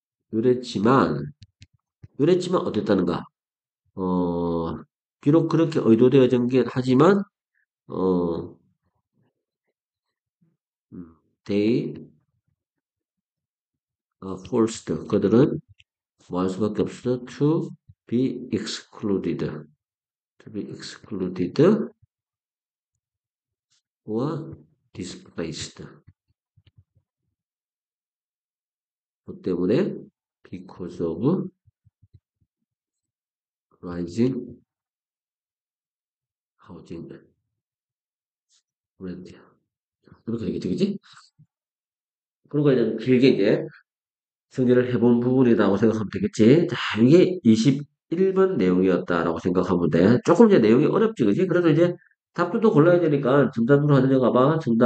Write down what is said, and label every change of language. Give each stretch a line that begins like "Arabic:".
Korean: 그랬지만, 그랬지만 어땠다는가? 어, 비록 그렇게 의도되어진 게 하지만, 어,
English: they are forced.
Korean: 그들은 뭐 할 수밖에 없어.
English: to be excluded. to be excluded or displaced.
Korean: 그 때문에
English: because of rising housing rent.
Korean: 그렇게 되겠지, 그지? 그러고 이제 길게 이제 정리를 해본 부분이라고 생각하면 되겠지. 자, 이게 21번 내용이었다라고 생각하면 돼. 조금 이제 내용이 어렵지, 그지? 그래서 이제 답도 또 골라야 되니까 정답으로 하는 데 가봐.